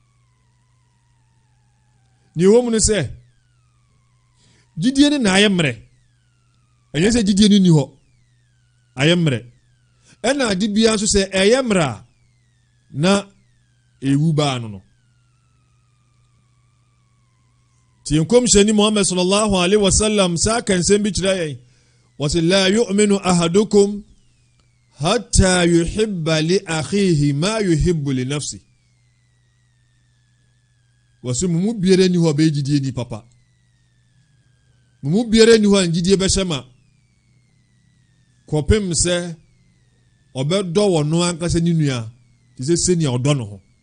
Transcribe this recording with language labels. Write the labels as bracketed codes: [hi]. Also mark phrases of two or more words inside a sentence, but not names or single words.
[ak] ne ɛwɔ mu no sɛ gyidie no na ayɛ mmerɛ ɛnyɛ sɛ gyidie no ni hɔ ayɛ mmerɛ ɛna ade biara nso sɛ ɛyɛ mmerɛ a na ɛwu baa no no nti nkɔmhyɛni muhammad [ar] صلى الله عليه وسلم [ak] saa ka nsɛm bi kyerɛ yɛn wɔsɛ [ar] لا يؤمن أحدكم حتى يحب لأخيه ما يحب لنفسه [ak] wɔsɛ mu biara ni hɔ bɛyɛ gyidie ni papa mu biara ni hɔ a gyidie bɛhyɛ ma kɔpem sɛ ɔbɛdɔ wɔ no ankasa ne nua te sɛ sɛnea ɔdɔ no ho